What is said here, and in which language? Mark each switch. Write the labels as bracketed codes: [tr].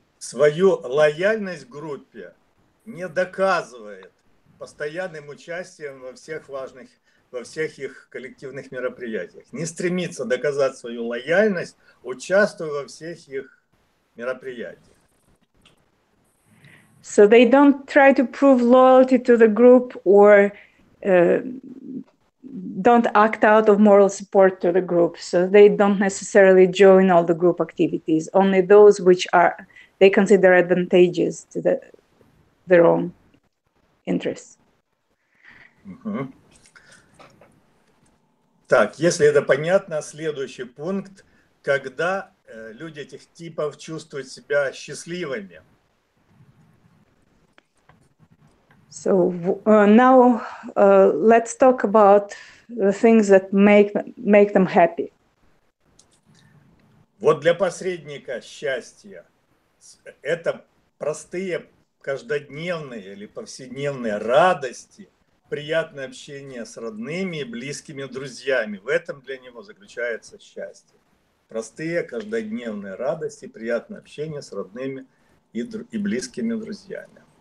[ru] Свою лояльность группе не доказывает постоянным участием во всех их коллективных мероприятиях. Не стремится доказать свою лояльность, участвуя во всех их мероприятиях. [en] So they don't try to prove loyalty to the group or don't act out of moral support to the group. So they don't necessarily join all the group activities, only those which they consider advantageous to their own interests. [ru] Угу. Так, если это понятно, следующий пункт, когда люди этих типов чувствуют себя счастливыми. [en] So now let's talk about the things that make them happy. [ru] Вот для посредника счастье – это простые каждодневные или повседневные радости, приятное общение с родными и близкими друзьями. В этом для него заключается счастье. Простые каждодневные радости, приятное общение с родными и близкими друзьями.